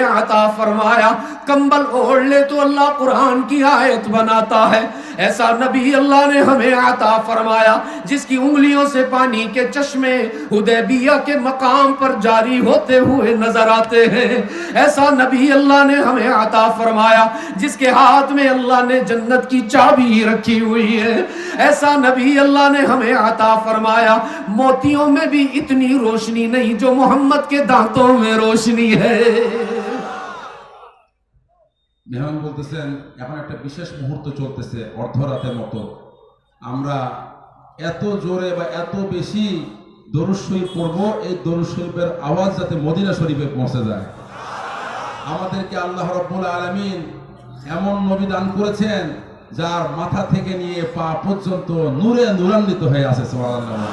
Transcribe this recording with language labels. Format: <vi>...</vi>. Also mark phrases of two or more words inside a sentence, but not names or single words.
<ur>عطا فرمایا، کمبل اوڑھ لے تو اللہ قرآن کی آیت بناتا ہے، ایسا نبی اللہ نے ہمیں عطا فرمایا جس کی انگلیوں سے پانی کے چشمے حدیبیہ کے مقام پر جاری ہوتے ہوئے نظر آتے ہیں، ایسا نبی اللہ نے ہمیں عطا فرمایا جس کے ہاتھ میں اللہ نے جنت کی چابی رکھی ہوئی ہے، ایسا نبی اللہ نے ہمیں عطا فرمایا موتیوں میں بھی اتنی روشنی نہیں جو محمد کے دانتوں میں روشنی ہے۔</ur> <bn>মেহমান বলতেছেন এখন একটা বিশেষ মুহূর্ত চলতেছে অর্ধরাতের মতো, আমরা এত জোরে বা এত বেশি দরুদ শরীফ পড়ব, এই দরুদ শরীফের আওয়াজ যাতে মদিনা শরীফে পৌঁছে যায়। আমাদেরকে</bn> <ar>الله رب العالمين</ar> <bn>এমন নবী দান করেছেন যার মাথা থেকে নিয়ে পা পর্যন্ত নূরে নূরান্বিত হয়ে আছে, সুবহানাল্লাহ।</bn>